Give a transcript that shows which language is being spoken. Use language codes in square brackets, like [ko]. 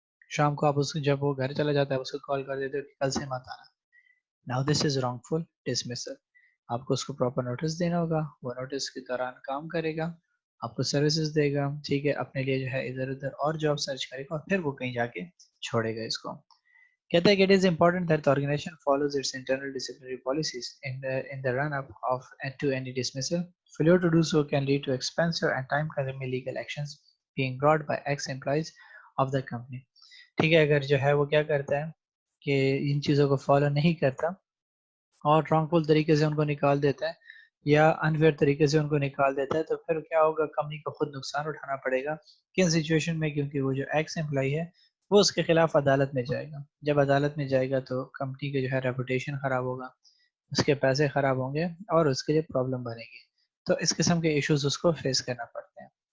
[ur] شام کو آپ اس کو جب وہ گھر چلا جاتا ہے اس کو کال کر دیتے ہو کہ کل سے مت آنا۔ [en] Now this is wrongful dismissal. [ur] آپ کو اس کو پراپر نوٹس دینا ہوگا، وہ نوٹس کے دوران کام کرے گا، آپ کو سروسز دے گا، ٹھیک ہے، اپنے لیے جو ہے ادھر ادھر اور جاب سرچ کرے گا اور پھر وہ کہیں جا کے چھوڑے گا اس کو۔ کہتا ہے کہ [en] it is important that the organization follows its internal disciplinary policies in the run up of to any dismissal. Failure to do so can lead to expensive and time consuming legal actions being brought by ex employees of the company. [ur] ٹھیک ہے، اگر جو ہے وہ کیا کرتا ہے کہ ان چیزوں کو فالو نہیں کرتا اور رانگ فل طریقے سے ان کو نکال دیتا ہے یا انفیئر طریقے سے ان کو نکال دیتا ہے، تو پھر کیا ہوگا، کمپنی کو خود نقصان اٹھانا پڑے گا۔ کن سچویشن میں؟ کیونکہ وہ جو ایکس امپلائی ہے وہ اس کے خلاف عدالت میں جائے گا، جب عدالت میں جائے گا تو کمپنی کے جو ہے ریپوٹیشن خراب ہوگا، اس کے پیسے خراب ہوں گے اور اس کے لیے پرابلم بنے گی، تو اس قسم کے ایشوز اس کو فیس کرنا پڑتے ہیں۔